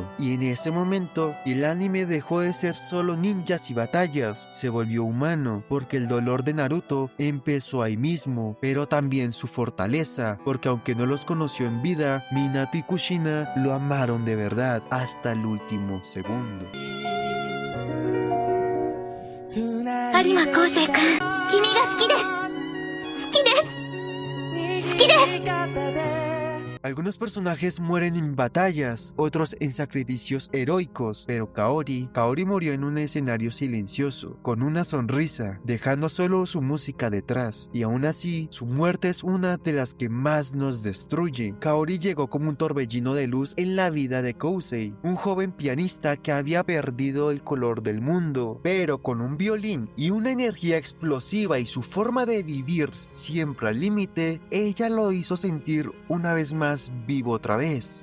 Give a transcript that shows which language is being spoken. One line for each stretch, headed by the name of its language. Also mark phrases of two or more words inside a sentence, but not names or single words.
Spanish: Y en ese momento, el anime dejó de ser solo ninjas y batallas, se volvió humano, porque el dolor de Naruto empezó ahí mismo, pero también su fortaleza, porque aunque no los conoció en vida, Minato y Kushina lo amaron de verdad hasta el último segundo.
Japanese: 有馬昴生君、君が好きです。好きです。好きです。
Spanish: Algunos personajes mueren en batallas, otros en sacrificios heroicos, pero Kaori murió en un escenario silencioso, con una sonrisa, dejando solo su música detrás, y aún así, su muerte es una de las que más nos destruye. Kaori llegó como un torbellino de luz en la vida de Kousei, un joven pianista que había perdido el color del mundo, pero con un violín y una energía explosiva y su forma de vivir siempre al límite, ella lo hizo sentir una vez más vivo otra vez.